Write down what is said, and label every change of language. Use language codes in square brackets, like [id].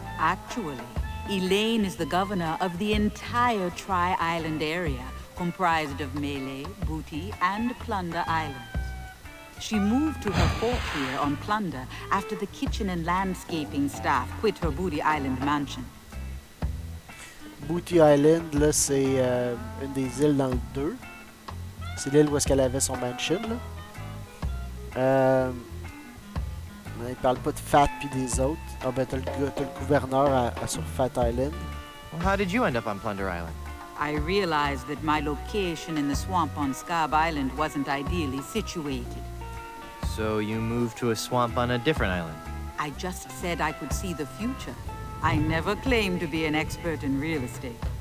[en] Actually, Elaine is the governor of the entire Tri-Island area, comprised of Melee, Booty, and Plunder Islands. She moved to her fort here on Plunder after the kitchen and landscaping staff quit her Booty Island mansion. [fr] Booty Island, là, c'est une des îles dans le 2. C'est l'île où est-ce qu'elle avait son mansion, là. Il parle pas de Fat puis des autres. Ah ben t'as le gouverneur sur Fat Island. [en] Well, how did you end up on Plunder Island? I realized that my location in the swamp on Scab Island wasn't ideally situated. So you moved to a swamp on a different island? I just said I could see the future. I never claimed to be an expert in real estate.